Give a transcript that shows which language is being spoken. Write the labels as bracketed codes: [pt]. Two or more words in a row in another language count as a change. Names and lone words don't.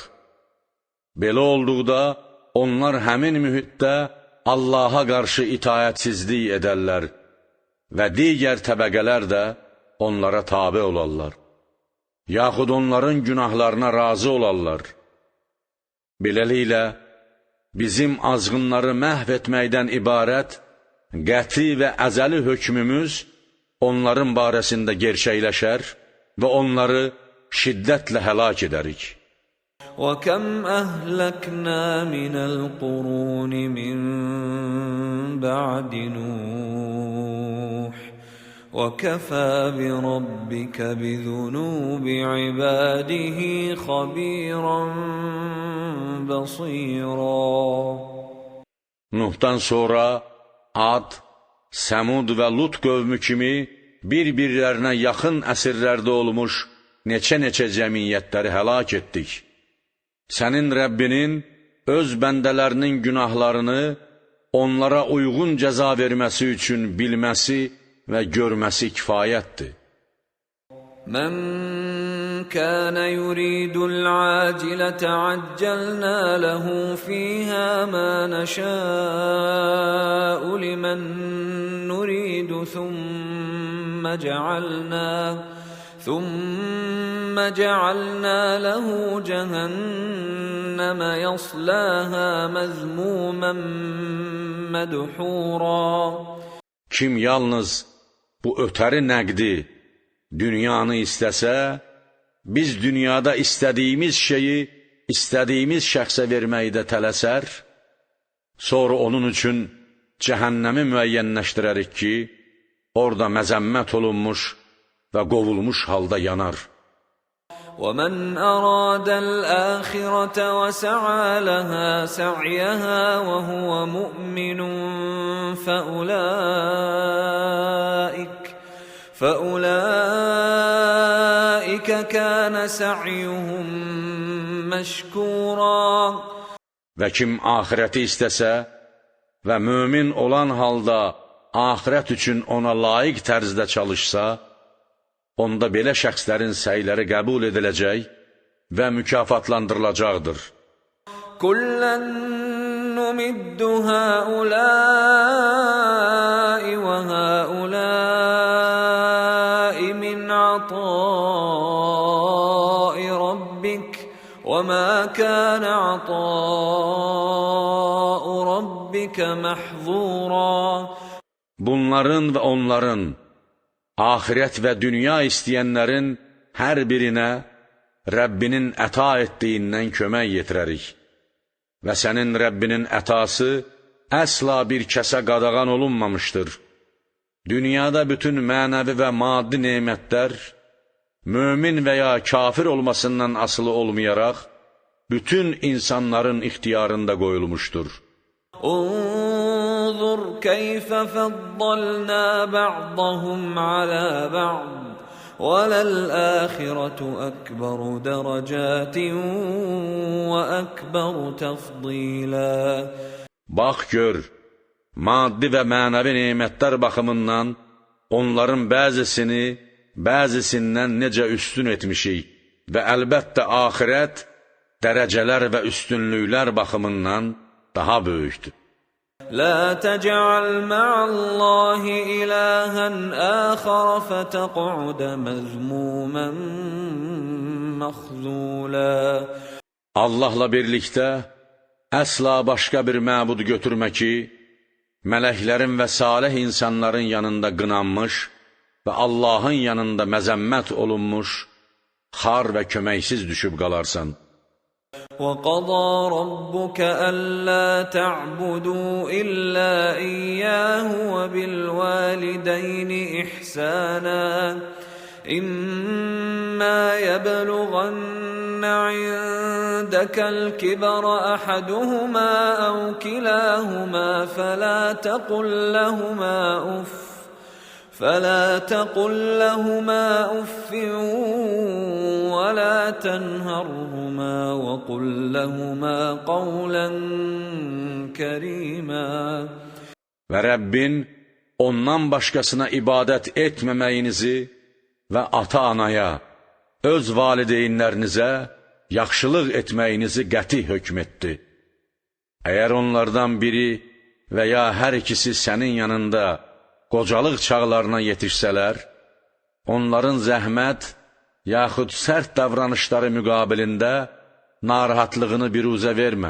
[az] Belə olduqda, onlar həmin mühitdə Allaha qarşı itayətsizlik edərlər və digər təbəqələr də onlara tabe olarlar, yaxud onların günahlarına razı olarlar. Beləliklə, bizim azğınları məhv etməkdən ibarət qəti və əzəli hökmümüz onların barəsində gerçəkləşər və onları şiddətlə həlak edərik. [ar] وَكَمْ أَهْلَكْنَا مِنَ الْقُرُونِ مِنْ بَعْدِ نُوحٍ وَكَفَى بِرَبِّكَ بِذُنُوبِ عِبَادِهِ خَبِيرًا بَصِيرًا. [az] Nuhdan sonra Ad, Səmud və Lut qövmü kimi bir-birlərinə yaxın əsrlərdə olmuş neçə cəmiyyətləri həlak etdik. Sənin Rəbbinin öz bəndələrinin günahlarını onlara uyğun cəza verməsi üçün bilməsi və görməsi kifayətdir. [ar] مَنْ كَانَ يُرِيدُ الْعَاجِلَةَ عَجَّلْنَا لَهُ فِيهَا مَا نَشَاءُ لِمَنْ نُرِيدُ ثُمَّ جَعَلْنَا لَهُ جَهَنَّمَ يَصْلَاهَا مَذْمُومًا مَدْحُورًا. [az] Kim yalnız bu ötəri nəqdi, dünyanı istəsə, biz dünyada istədiyimiz şeyi istədiyimiz şəxsə verməkdə tələsər, sonra onun üçün cəhənnəmi müəyyənləşdirərik ki, orada məzəmmət olunmuş və qovulmuş halda yanar. [ar] وَمَنْ أَرَادَ الْآخِرَةَ وَسَعَى لَهَا سَعْيَهَا وَهُوَ مُؤْمِنٌ فَأُولَئِكَ كَانَ سَعْيُهُمْ مشكورا. [az] Və kim axirəti istəsə və mömin olan halda axirət üçün ona layiq tərzdə çalışsa, onda belə şəxslərin səyləri qəbul ediləcək və mükafatlandırılacaqdır. [ar] كلا نمد هؤلاء وهؤلاء من عطاء ربك وما كان عطاء ربك محظورا. [az] Bunların və onların, axirət və dünya istəyənlərin hər birinə Rəbbinin əta etdiyindən kömək yetirərik. Və sənin Rəbbinin ətası əsla bir kəsə qadağan olunmamışdır. Dünyada bütün mənəvi və maddi nemətlər, mömin və ya kafir olmasından asılı olmayaraq, bütün insanların ixtiyarında qoyulmuşdur. [ar] انظر كيف فضلنا بعضهم على بعض وللآخرة أكبر درجات وأكبر تفضيلا. [az] Bax gör, maddi və mənəvi nemətlər baxımından onların bəzisini bəzisindən necə üstün etmişik və əlbəttə axirət dərəcələr və üstünlüklər baxımından daha böyükdür. [ar] لا تجعل مع الله إلها آخر فتقعد مذموما مخذولا. [az] Allahla birlikdə əsla başqa bir məbud götürmə ki, mələklərin və salih insanların yanında qınanmış və Allahın yanında məzəmmət olunmuş, xar və köməksiz düşüb qalarsan. [ar] وَقَضَى رَبُّكَ أَلَّا تَعْبُدُوا إِلَّا إِيَّاهُ وَبِالْوَالِدَيْنِ إِحْسَانًا إِمَّا يَبْلُغَنَّ عِندَكَ الْكِبَرَ أَحَدُهُمَا أَوْ كِلَاهُمَا فلا تقل لهما أف ولا تنهرهما وقل لهما قولا كريما. [az] Və Rəbbin ondan başqasına ibadət etməməyinizi və ata-anaya, öz valideynlərinizə yaxşılıq etməyinizi qəti hökm etdi. Əgər onlardan biri və ya hər ikisi sənin yanında qocalıq çağlarına yetişsələr, onların zəhmət, yaxud sərt davranışları müqabilində narahatlığını biruzə vermə.